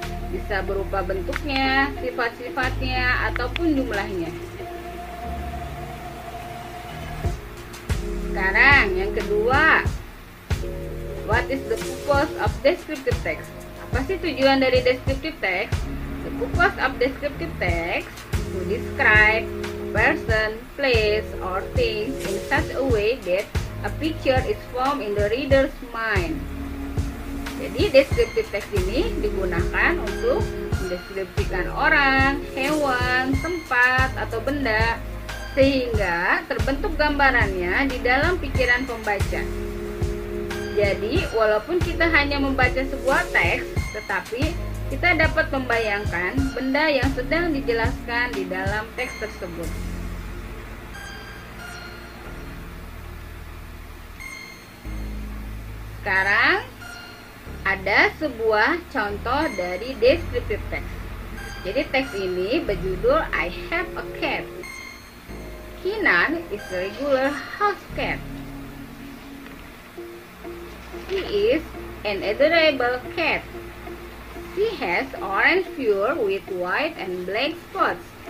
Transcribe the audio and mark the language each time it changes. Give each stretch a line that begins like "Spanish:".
Indonesian: Bisa berupa bentuknya, sifat-sifatnya, ataupun jumlahnya. Sekarang yang kedua,
English: what is the purpose of descriptive text?
Indonesian: Apa sih tujuan dari descriptive text?
English: The purpose of descriptive text to describe person, place, or things in such a way that a picture is formed in the reader's mind.
Indonesian: Jadi descriptive text ini digunakan untuk mendeskripsikan orang, hewan, tempat, atau benda, sehingga terbentuk gambarannya di dalam pikiran pembaca. Jadi, walaupun kita hanya membaca sebuah teks, tetapi kita dapat membayangkan benda yang sedang dijelaskan di dalam teks tersebut. Sekarang, ada sebuah contoh dari descriptive text. Jadi, teks ini berjudul
English: I have a cat. Kinan is a regular house cat. He is an adorable cat. She has orange fur with white and black spots.